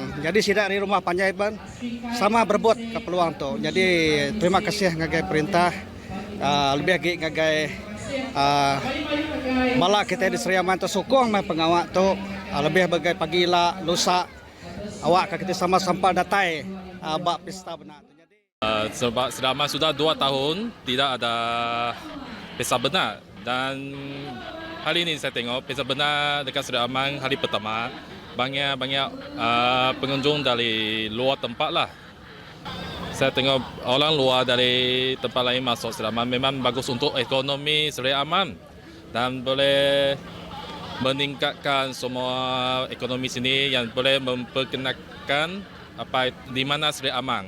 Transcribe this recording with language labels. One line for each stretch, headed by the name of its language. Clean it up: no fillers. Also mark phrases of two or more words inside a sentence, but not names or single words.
Iban: Jadi sidak di rumah panjai pun sama berebut ke peluang tu. Jadi terima kasih ngagai perintah lebih lagi ngagai malah kita di Seri Aman tu sokong pengawat tu lebih bagai pagila lusa awak kita sama sampai datai bak Pesta Benak.
Malay: Sebab Seri Aman sudah 2 tahun tidak ada Pesta Benak dan hari ini saya tengok Pesta Benak dekat Seri Aman hari pertama banyak pengunjung dari luar tempat lah. Saya tengok orang luar dari tempat lain masuk Seri Aman memang bagus untuk ekonomi Seri Aman dan boleh meningkatkan semua ekonomi sini yang boleh memperkenalkan apa di mana Seri Aman.